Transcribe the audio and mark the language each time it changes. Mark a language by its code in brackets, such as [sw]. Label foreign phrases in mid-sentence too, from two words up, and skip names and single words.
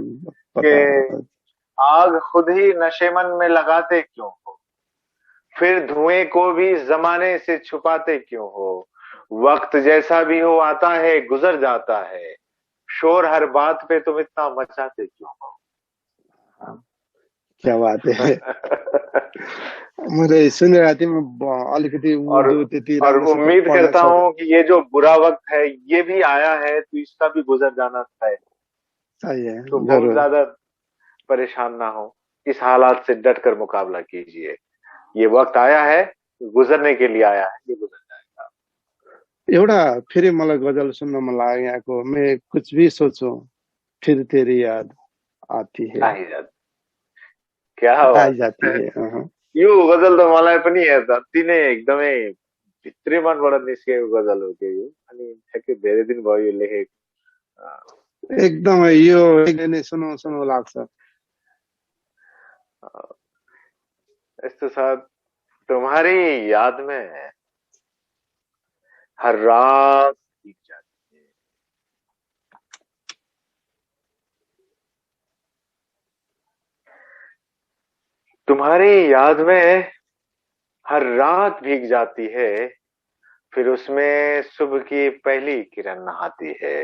[hi] के आग खुद ही नशेमन में लगाते क्यों हो, फिर धुएं को भी जमाने से छुपाते क्यों हो। वक्त जैसा भी हो आता है गुजर जाता है, शोर हर बात पे तुम इतना मचाते क्यों हो। क्या बात है। [ne] मैले सुनेर थिएँ अलिकति उर्दू त्यति [hi] और उम्मीद करता हूँ कि ये जो बुरा वक्त है ये भी आया है तो इसका भी गुजर जाना है। सही है, तो बहुत ज्यादा परेशान ना हो, इस हालात से डट कर मुकाबला कीजिए। ये वक्त आया है, गुजरने के लिए आया है, ये गुजर जाएगा। [ne] एउटा फेरि मलाई गजल सुन्न मन लाग्यो यहाँको, [hi] मैं कुछ भी सोचूं फिर तेरी याद आती है, आई जाती, क्या आई जाती है। [ne] यो गजल त मलाई पनि अति नै एकदमै भित्री मनबाट निस्केको गजल हो के यो। अनि ठ्याक्कै धेरै दिन भयो यो लेखेको। एकदमै यो नै सुनौ सुनौ लाग्छ। यस्तो छ, [hi] तुम्हारी याद में हर रात बीत जाती है। तुम्हारी याद में हर रात भीग जाती है, फिर उसमें सुबह की पहली किरण नहाती है।